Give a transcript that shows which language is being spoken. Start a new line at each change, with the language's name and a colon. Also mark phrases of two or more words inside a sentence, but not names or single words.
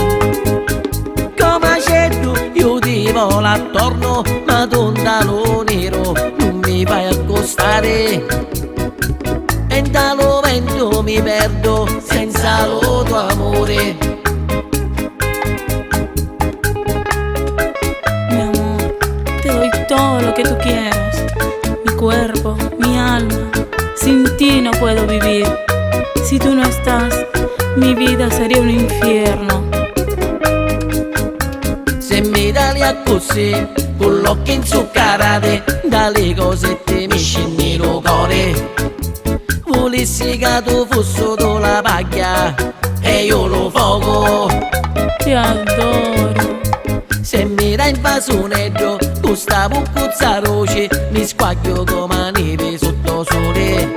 Italian: Come c'è tu, io ti volo attorno, ma lo nero non mi fai accostare. E dallo vento mi perdo senza lo tuo amore.
Spanish: Mi amor, te doy todo lo que tú quieras. Mi cuerpo, mi alma. Sin ti no puedo vivir. Si tú no estás, mi vida sería un infierno.
Italian: Se mi dai a così, con l'occhio inzuccarate, dalle cosette mi scendi lo cuore. Volessi che tu fossi tu la paglia e io lo fuoco.
Spanish: Te adoro.
Italian: Se mi dai in fasonetto, tu sta puccuzza roce, mi squaglio come neve sotto sole.